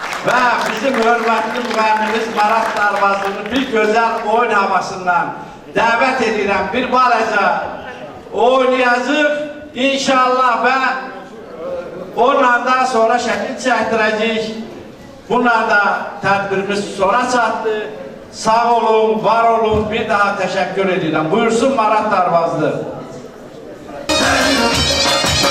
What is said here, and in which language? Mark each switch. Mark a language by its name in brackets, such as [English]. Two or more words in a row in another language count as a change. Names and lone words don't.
[Azerbaijani] ve bizim hürmetli müğennimiz Marat Darvazı'nı bir güzel oyun havasından davet edirəm. Bir balaca oynayacaq inşallah ve onunla da sonra şəkil çəkdirəcəyik. Bununla da tədbirimiz sona çatdı. Sağ olun, var olun. Bir daha teşekkür edirəm. Buyursun Marat Darvazlı.